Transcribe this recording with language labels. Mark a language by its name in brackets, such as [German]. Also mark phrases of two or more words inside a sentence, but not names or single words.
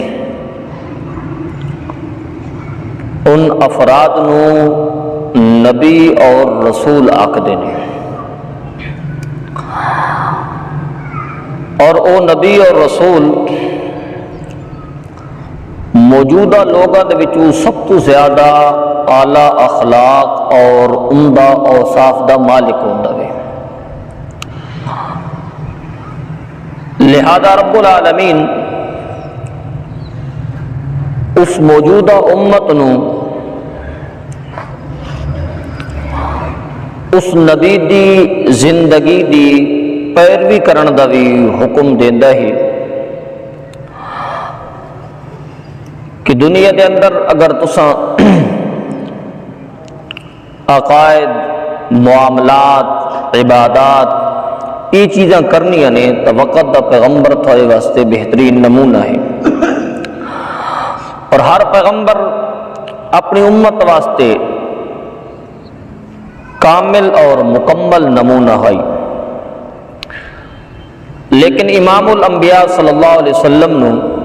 [Punjabi] ان افراد نو نبی اور رسول آکھدے نے، اور او نبی اور رسول موجودہ لوگاں دے وچوں سب تو زیادہ اعلیٰ اخلاق اور عمدہ اوصاف دا مالک ہوندا ہے۔ لہذا رب العالمین اس موجودہ امت نو اس نبی دی زندگی دی پیروی کرن دا بھی حکم دیندا ہے کہ دنیا دے اندر اگر تساں عقائد، معاملات، عبادات یہ چیزاں کرنیاں نے تو وقت دا پیغمبر تھوڑے واسطے بہترین نمونہ ہے، اور ہر پیغمبر اپنی امت واسطے کامل اور مکمل نمونہ ہے، لیکن امام الانبیاء [Arabic] صلی اللہ علیہ وسلم [Punjabi] نو